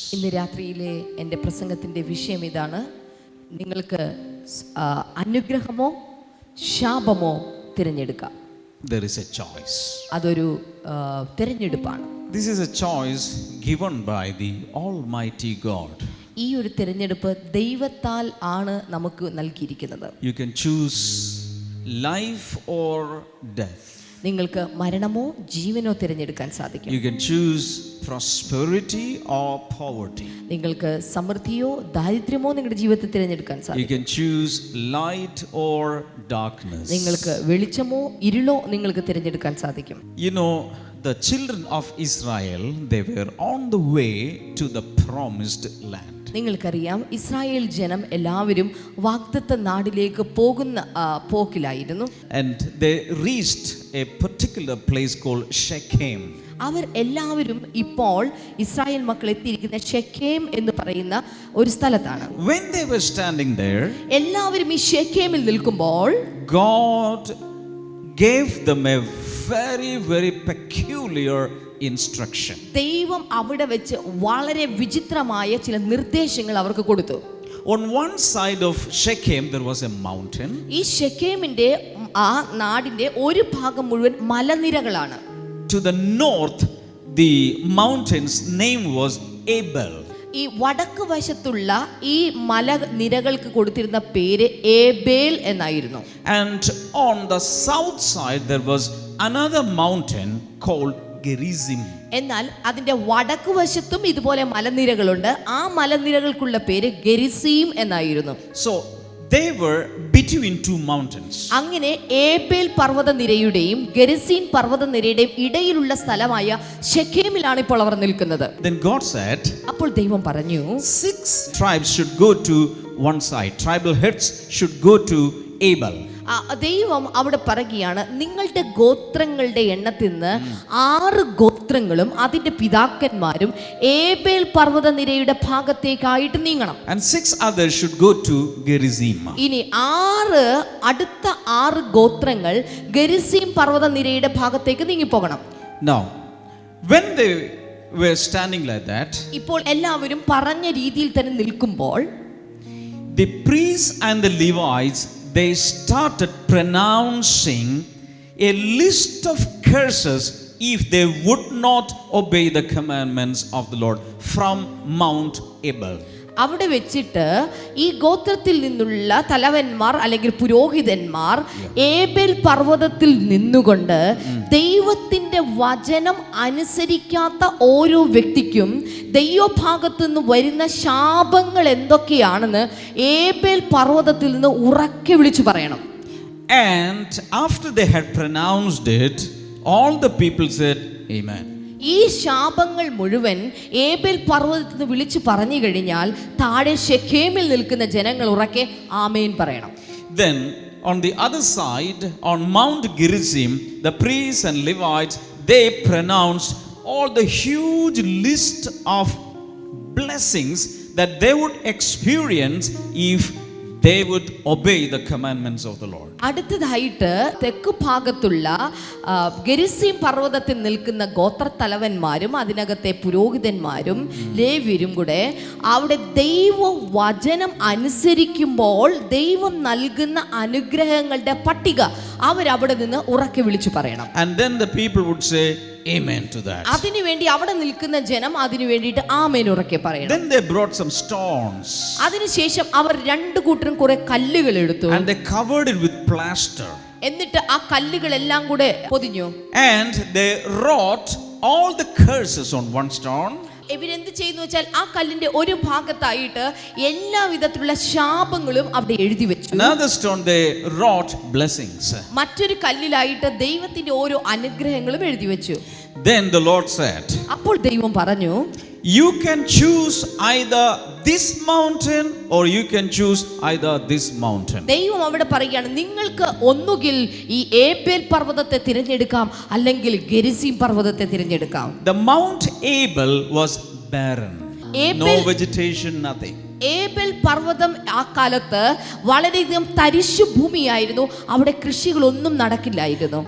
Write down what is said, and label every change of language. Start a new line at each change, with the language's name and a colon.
Malayalam: ഇന്ന് രാത്രിയിലെ എൻ്റെ പ്രസംഗത്തിൻ്റെ വിഷയം ഇതാണ്. നിങ്ങൾക്ക് അനുഗ്രഹമോ ശാപമോ തിരഞ്ഞെടുക്കാം.
English: There is a choice.
Malayalam: അതൊരു തിരഞ്ഞെടുപ്പാണ്.
English: This is a choice given by the Almighty God.
Malayalam: ഈ ഒരു തിരഞ്ഞെടുപ്പ് ദൈവത്താൽ ആണ് നമുക്ക് നൽകിയിരിക്കുന്നത്.
English: You can choose life or death.
Malayalam: നിങ്ങൾക്ക് മരണമോ ജീവനോ തിരഞ്ഞെടുക്കാൻ സാധിക്കും.
English: You can choose prosperity or poverty.
Malayalam: നിങ്ങൾക്ക് സമൃദ്ധിയോ ദാരിദ്ര്യമോ നിങ്ങളുടെ ജീവിതത്തിൽ തിരഞ്ഞെടുക്കാൻ
English: You
Malayalam: സാധിക്കും.
English: can choose light or darkness.
Malayalam: നിങ്ങൾക്ക് വെളിച്ചമോ ഇരുളോ നിങ്ങൾക്ക് തിരഞ്ഞെടുക്കാൻ സാധിക്കും.
English: You know, the children of Israel, they were on the way to the promised land.
Malayalam: നിങ്ങൾക്കറിയാം, ഇസ്രായേൽ ജനം എല്ലാവരും വാഗ്ദത്ത നാടിലേക്ക് പോകുന്ന പോക്കിലായിരുന്നു.
English: And they reached a particular place called Shechem.
Malayalam: അവർ എല്ലാവരും ഇപ്പോൾ ഇസ്രായേൽ മക്കൾ എത്തിയിരിക്കുന്ന ഷെഖേം എന്ന് പറയുന്ന ഒരു സ്ഥലത്താണ്.
English: When they were standing there,
Malayalam: എല്ലാവരും ഈ ഷെഖേമിൽ നിൽക്കുമ്പോൾ
English: God gave them a very, very peculiar instruction.
Malayalam: ദൈവം അവിടെ വെച്ച് വളരെ വിചിത്രമായ ചില നിർദ്ദേശങ്ങൾ അവർക്ക് കൊടുത്തു.
English: On one side of Shechem there was a mountain.
Malayalam: ഈ ഷെഖേമിന്റെ ആ നാടിന്റെ ഒരു ഭാഗം മുഴുവൻ മലനിരകളാണ്.
English: To the north the mountain's name was Abel.
Malayalam: ഈ വടക്ക് വശത്തുള്ള ഈ മലനിരകൾക്ക് കൊടുത്തിരുന്ന പേര് ഏബേൽ എന്നായിരുന്നു.
English: And on the south side there was another mountain called Gerizim.
Malayalam: എന്നാൽ അതിന്റെ വടക്ക് വശത്തും ഇതുപോലെ മലനിരകളുണ്ട്. ആ മലനിരകൾക്കുള്ള പേര് ഗെരിസീം എന്നായിരുന്നു.
English: So they were between two mountains.
Malayalam: അങ്ങനെ ഏബേൽ പർവ്വതനിരയുടെയും ഗെരിസീം പർവ്വതനിരയുടെയും ഇടയിലുള്ള സ്ഥലമായ ഷെഖേമിലാണ് ഇപ്പോൾ അവർ നിൽക്കുന്നത്.
English: Then God said,
Malayalam: അപ്പോൾ ദൈവം പറഞ്ഞു,
English: 6 tribes should go to one side. Tribal heads should go to Abel.
Malayalam: ദൈവം അവിടെ പറയുകയാണ്, നിങ്ങളുടെ ഗോത്രങ്ങളുടെ എണ്ണത്തിൽ നിന്ന് 6 ഗോത്രങ്ങളും അതിന്റെ പിതാക്കന്മാരും ഏബേൽ പർവ്വതനിരയുടെ ഭാഗത്തേക്കായിട്ട് നീങ്ങണം.
English: And 6 others should go to Gerizim.
Malayalam: ഇനി അടുത്ത 6 ഗോത്രങ്ങൾ ഗെരിസീം പർവ്വതനിരയുടെ ഭാഗത്തേക്ക് നീങ്ങിപ്പോകണം.
English: Now, when they were standing like that,
Malayalam: ഇപ്പോൾ എല്ലാവരും പറഞ്ഞ രീതിയിൽ തന്നെ നിൽക്കുമ്പോൾ
English: the priests and the Levites, they started pronouncing a list of curses if they would not obey the commandments of the Lord from Mount Ebal.
Malayalam: അവിടെ വെച്ചിട്ട് ഈ ഗോത്രത്തിൽ നിന്നുള്ള തലവന്മാർ അല്ലെങ്കിൽ പുരോഹിതന്മാർ ഏബേൽ പർവ്വതത്തിൽ നിന്നുകൊണ്ട് ദൈവത്തിന്റെ വചനം അനുസരിക്കാത്ത ഓരോ വ്യക്തിക്കും ദൈവഭാഗത്തു നിന്ന് വരുന്ന ശാപങ്ങൾ എന്തൊക്കെയാണെന്ന് ഏബേൽ പർവ്വതത്തിൽ നിന്ന് ഉറക്കെ വിളിച്ചു പറയണം.
English: And after they had pronounced it, all the people said, Amen.
Malayalam: ഈ ശാപങ്ങൾ മുഴുവൻ ഏബേൽ പർവ്വതത്തിൽ നിന്ന് വിളിച്ചു പറഞ്ഞു കഴിഞ്ഞാൽ താഴെ ഷെഖേമിൽ നിൽക്കുന്ന ജനങ്ങൾ ഉറക്കെ ആമേൻ പറയണം.
English: Then on the other side, on Mount Gerizim, the priests and Levites, they pronounced all the huge list of blessings that they would experience if they would obey the commandments of the Lord.
Malayalam: അടുത്തതായിട്ട് തെക്ക് ഭാഗത്തുള്ള ഗെരിസീം പർവ്വതത്തിൽ നിൽക്കുന്ന ഗോത്രത്തലവന്മാരും അതിനകത്തെ പുരോഹിതന്മാരും ലേവ്യരും കൂടെ അവിടെ ദൈവ വചനം അനുസരിക്കുമ്പോൾ ദൈവം നൽകുന്ന അനുഗ്രഹങ്ങളുടെ പട്ടിക അവരവിടെ നിന്ന് ഉറക്കെ വിളിച്ചു പറയണം.
English: And then the people would say amen to that.
Malayalam: അതിനുവേണ്ടി അവിടെ നിൽക്കുന്ന ജനം അതിനു വേണ്ടിയിട്ട് ആമേൻ ഉറക്കെ പറയണം.
English: Then they brought some stones.
Malayalam: അതിനുശേഷം അവർ രണ്ടു കൂട്ടരും കുറെ കല്ലുകൾ എടുത്തു.
English: And they covered it with plaster.
Malayalam: എന്നിട്ട് ആ കല്ലുകളെല്ലാം കൂടെ പൊതിഞ്ഞു.
English: And they wrote all the curses on one stone.
Malayalam: ഇവരെന്ത് ചെയ്യുന്നു വെച്ചാൽ ആ കല്ലിന്റെ ഒരു ഭാഗത്തായിട്ട് എല്ലാ വിധത്തിലുള്ള ശാപങ്ങളും അവിടെ എഴുതി വെച്ചു.
English: Another stone they wrote blessings.
Malayalam: മറ്റൊരു കല്ലിലായിട്ട് ദൈവത്തിന്റെ ഓരോ അനുഗ്രഹങ്ങളും എഴുതി വെച്ചു.
English: Then the Lord said,
Malayalam: അപ്പോൾ ദൈവം പറഞ്ഞു,
English: you can choose either this mountain or you can choose either this mountain.
Malayalam: ദൈവം അവിടെ പറയുകയാണ്, നിങ്ങൾക്ക് ഒന്നുകിൽ ഈ ഏബേൽ പർവ്വതത്തെ തിരഞ്ഞെടുക്കാം അല്ലെങ്കിൽ ഗെരിസീം പർവ്വതത്തെ തിരഞ്ഞെടുക്കാം.
English: The Mount Abel was barren. No vegetation, nothing.
Malayalam: ഏബേൽ പർവ്വതം ആ കാലത്ത് വളരെയധികം തരിശു ഭൂമിയായിരുന്നു, അവിടെ കൃഷികളൊന്നും നടക്കില്ലായിരുന്നു.